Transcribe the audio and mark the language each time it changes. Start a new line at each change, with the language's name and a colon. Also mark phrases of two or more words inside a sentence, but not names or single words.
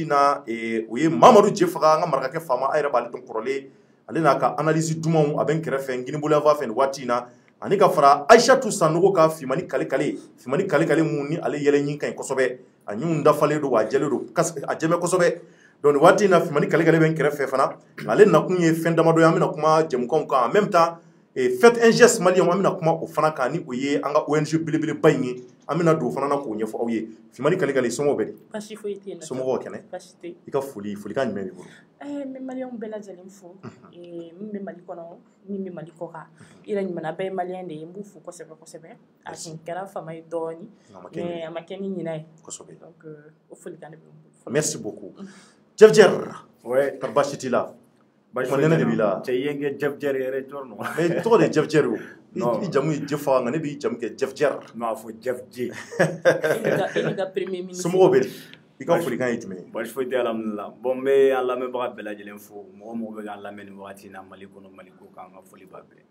Bambara: in na o ye Mamadu Jefaga an ka marakakɛ faama a yɛrɛ b'ale dɔn kɔrɔlen ale n'a ka analyse dumanw a bɛ n kɛrɛfɛ Nginibolo yan fan fɛ nin waati in na ani ka fara Aïchatou Sanogo ka Fimani kale mun ni ale yɛlɛ ɲin ka ɲi kosɛbɛ a ɲinw dafalen don wa a jɛlen don a jɛmɛ kosɛbɛ donc nin waati in na Fimani kale bɛ n kɛrɛfɛ fana ale nakun ye fɛn damadɔ ye an bɛna kuma jɛmukanw kan
French: en même temps faites un geste malien
Bambara: amina kuma o fana kan ni o ye an ka ONG belebeleba in ye an bɛna don o fana na k'o ɲɛfɔ aw ye Fimani Kalikale somɔgɔw bɛ di Basi foyi tɛ yen nɔ. somɔgɔw kɛnɛ Basi tɛ yen. i ka folikan jumɛn b'i bolo n bɛ maliyɛnw bɛɛ lajɛlen fo min bɛ Mali kɔnɔ min bɛ Mali kɔ kan i yɛrɛ ɲuman bɛɛ ye maliyɛn de ye n b'u fo kosɛbɛ kosɛbɛ a tun kɛra fama ye dɔɔni mais a ma kɛ ni ɲinɛ ye kosɛbɛ donc o folikan de bɛ n bolo.
French: merci beaucoup
Bambara: Jeff Jer ouais kar basi t'i la basi nɛnɛ de b'i la cɛ ye n kɛ Jeff Jer yɛrɛ tɔɔrɔ nɔ mais tɔgɔ de ye Jeff Jer o Non. i jamu ye Jefa nka ne b'i jamu kɛ Jeff Jer m'a fɔ Jeff J e ni ka
French: premier ministre.
Bambara: somɔgɔw bɛ di i ka folikan ye jumɛn ye basi foyi tɛ alhamdulillah bon n bɛ an lamɛnbaga bɛɛ lajɛlen fo mɔgɔ mɔgɔ bɛ k'an lamɛn nin wagati in na Mali kɔnɔ Mali ko kan ka foli b'a bɛɛ